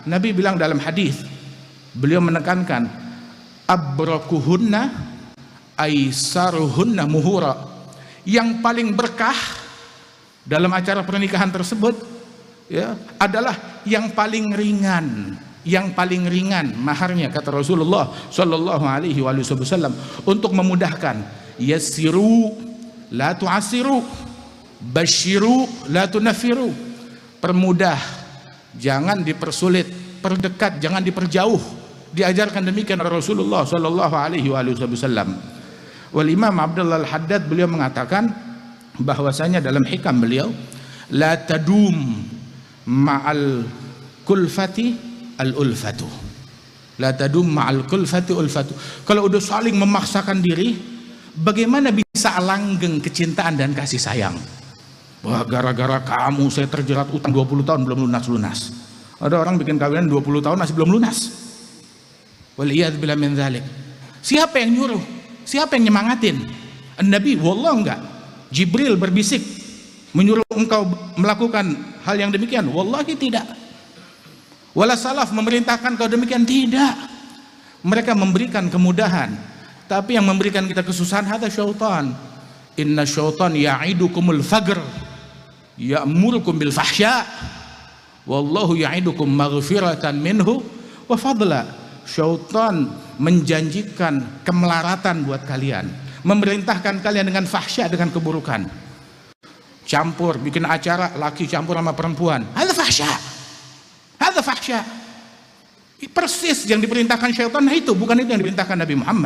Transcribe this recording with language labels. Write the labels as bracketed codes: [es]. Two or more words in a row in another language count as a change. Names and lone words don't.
[id] Nabi bilang dalam hadis, beliau menekankan [ar] أبركهن أيسرهن مهورا. [id] Yang paling berkah dalam acara pernikahan tersebut ya, adalah yang paling ringan. Yang paling ringan maharnya, kata Rasulullah [ar] صلى الله عليه وسلم, [id] untuk memudahkan. [ar] يسروا لا تعسروا، بشروا لا تنفروا. [id] Permudah, jangan dipersulit. Perdekat, jangan diperjauh. Diajarkan demikian Rasulullah [ar] صلى الله عليه وسلم. [id] Wal Imam Abdullah Al-Haddad beliau mengatakan bahwasanya dalam hikam beliau, [ar] لا تدوم مع الكلفة الألفة. لا تدوم مع الكلفة ألفة. [id] Kalau udah saling memaksakan diri, bagaimana bisa langgeng kecintaan dan kasih sayang? Wah, gara-gara kamu saya terjerat utang 20 tahun belum lunas-lunas. Ada orang bikin kawinan 20 tahun masih belum lunas. [ar] والعياذ بالله من ذلك. [id] Siapa yang nyuruh? Siapa yang nyemangatin? Nabi? Wallah enggak. Jibril berbisik menyuruh engkau melakukan hal yang demikian? Wallahi tidak. Wala salaf memerintahkan kau demikian? Tidak. Mereka memberikan kemudahan, tapi yang memberikan kita kesusahan ada syaitan. [ar] إن الشيطان يعدكم الفقر يأمركم بالفحشاء والله يعدكم مغفرة منه وفضلا. [id] Syaitan menjanjikan kemelaratan buat kalian, memerintahkan kalian dengan fahsya, dengan keburukan. Campur, bikin acara laki campur sama perempuan, ada fahsya, ada fahsya. Persis yang diperintahkan syaitan. Nah itu bukan itu yang diperintahkan Nabi Muhammad.